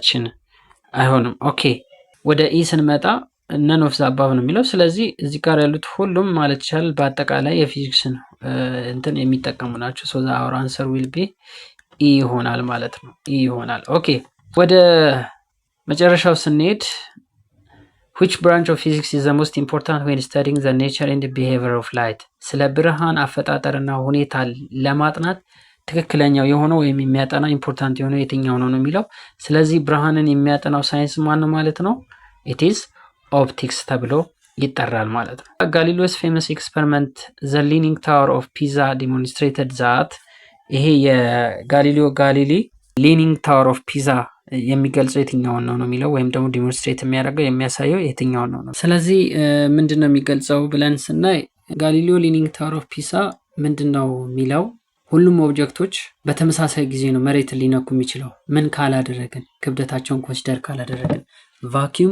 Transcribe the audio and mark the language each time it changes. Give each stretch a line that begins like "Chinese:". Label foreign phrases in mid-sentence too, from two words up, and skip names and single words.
Amharic: መልሳችን አይሆንም። ኦኬ ወደ ኢ ስንመጣ
English: none of the above
Amharic: ነው የሚለው። ስለዚህ እዚህ ጋር ያሉት ሁሉም ማለት ይቻላል በአጠቃላይ የፊዚክስ ነው እንትን የሚጠቀሙ ናቸው።
English: so our answer will be E
Amharic: ይሆናል ማለት ነው። ኢ ይሆናል። ኦኬ ወደ መጨረሻው ስንሄድ
English: which branch of physics is the most important when studying the nature and the behavior of light?
Amharic: ስለ ብርሃን አፈጣጠርና ሁኔታ ለማጥናት ትክክለኛው የሆነው ወይም የሚያጠና ኢምፖርታንት የሆነው የትኛው ነው የሚለው። ስለዚህ ብርሃንን የሚያጠናው ሳይንስ ማን ነው ማለት ነው?
English: it is optics
Amharic: ተብሎ ይጠራል ማለት ነው።
English: Galileo's famous experiment the leaning tower of Pisa demonstrated that
Amharic: ይሄ የጋሊሊዮ ጋሊሊ leaning tower of Pisa የሚገልጸው የትኛውን ነው የሚለው ወይም ደግሞ ዲሞንስትሬት የሚያደርገው የሚያሳየው የትኛውን ነው። ስለዚህ ምንድነው የሚገልጸው ብለን ስናይ ጋሊሊዮ ሊኒንግ ታወር ኦፍ ፒሳ ምንድነው የሚለው ሁሉም ኦብጀክቶች በተመሳሳይ ጊዜ ነው መሬትን ሊነኩ የሚችለው ምን ካላደረግን፣ ክብደታቸውን ኮንሲደር ካላደረግን። ቫኪዩም